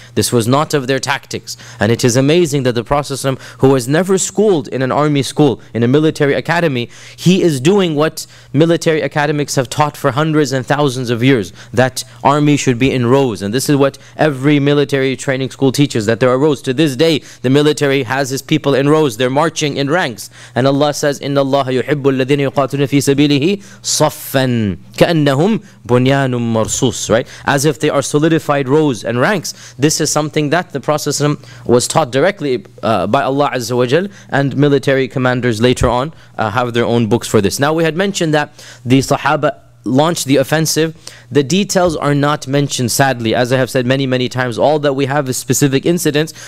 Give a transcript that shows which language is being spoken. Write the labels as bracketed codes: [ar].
[en] This was not of their tactics. And it is amazing that the Prophet, who was never schooled in an army school, in a military academy, he is doing what military academics have taught for hundreds and thousands of years, that army should be in rows. And this is what every military training school teaches, that there are rows. To this day, the military has its people in rows. They're marching in ranks. And Allah says, [ar] إِنَّ اللَّهَ يُحِبُّ الَّذِينَ يُقَاتِلُونَ فِي سَبِيلِهِ صَفًّا كَأَنَّهُمْ بُنْيَانٌ marsus, right? [en] As if they are solidified rows and ranks. This is something that the Prophet was taught directly by Allah Azza wa Jal, and military commanders later on have their own books for this. Now we had mentioned that the Sahaba launched the offensive. The details are not mentioned, sadly. As I have said many times, all that we have is specific incidents.